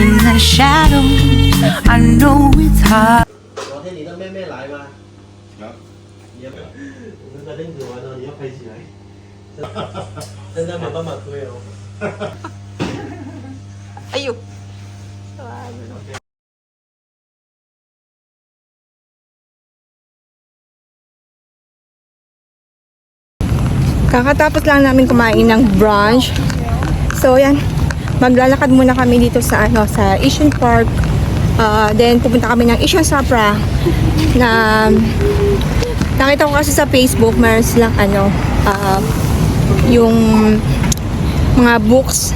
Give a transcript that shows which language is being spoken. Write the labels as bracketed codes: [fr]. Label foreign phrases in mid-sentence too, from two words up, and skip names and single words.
[en] the shadows. I know it's hard. [zh] 昨天你的妹妹来吗？有。你要不要？那个拎着玩哦，你要拍起来。现在没办法推哦。 [tl] 哎呦。Kakatapos lang namin kumain ng brunch. So, yan. Maglalakad muna kami dito sa sa Asian Park. Then, pupunta kami ng Asian Supra na nakita ko kasi sa Facebook, meron silang yung mga books.